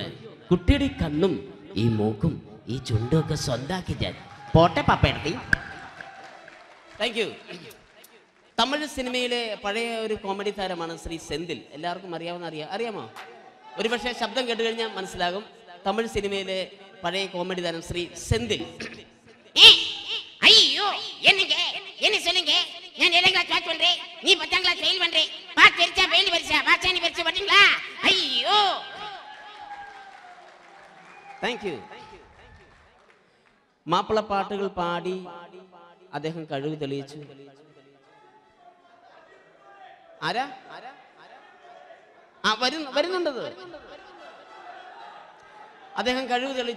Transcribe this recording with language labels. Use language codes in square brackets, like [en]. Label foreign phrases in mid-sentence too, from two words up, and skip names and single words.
[ml] കുട്ടിയുടെ ഈ കണ്ണും ഈ മൂക്കും ഈ ചുണ്ടും ഒക്കെ സ്വന്താക്കി ഞാൻ. പോട്ടെ പാപ്പേടത്തി. [en] thank you. [ml] തമിഴ് സിനിമയിലെ പഴയ ഒരു കോമഡി താരമാണ് ശ്രീ സെന്തിൽ. എല്ലാവർക്കും അറിയാമോ? ഒരുപക്ഷെ ശബ്ദം കേട്ട് കഴിഞ്ഞാൽ മനസ്സിലാകും. തമിഴ് സിനിമയിലെ പഴയ കോമഡി താരം ശ്രീ സെന്തിൽ. [ta] ஐயோ என்னங்க என்ன சொல்லுங்க நான் [en] 7th class pass [ta] பண்றேன் நீ [en] 10th class fail [ta] பண்றேன் பாஸ் தெரிச்சா ஃபெயில் பரிசா பாஸானி பரிசா வரீங்களா ஐயோ [en] thank you. [ml] മാപ്പിള പാട്ടുകൾ പാടി അദ്ദേഹം കഴിവ് തെളിയിച്ചു. ആരാ വരുന്നുണ്ടത്. അദ്ദേഹം കഴിവ് തെളിയിച്ചു.